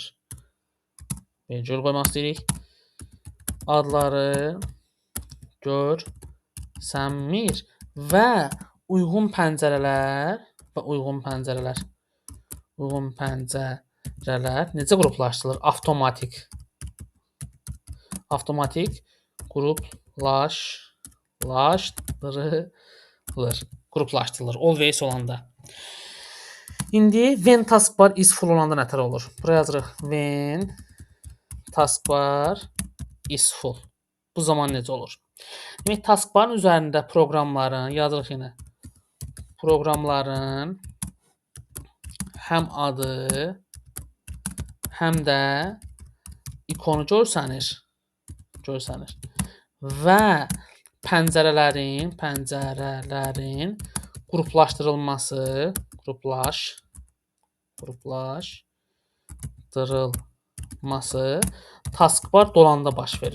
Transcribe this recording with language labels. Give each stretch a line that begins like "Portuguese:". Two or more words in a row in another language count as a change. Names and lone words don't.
Azerbaijani: Vergül qoymaq istəyirik. Adları görsənmir və uyğun pəncərələr necə qruplaşdırılır? Avtomatik qruplaşdırılır. Always olanda. İndi
English: when taskbar is full
Azerbaijani: olanda nətər olur? Buraya yazırıq.
English: When taskbar is full.
Azerbaijani: Bu zaman necə olur? Demək, taskbarın üzərində proqramların, yazırıq yenə. Proqramların həm adı, həm də ikonu görsənir. Və pəncərələrin qruplaşdırılması taskbar dolanda baş verir.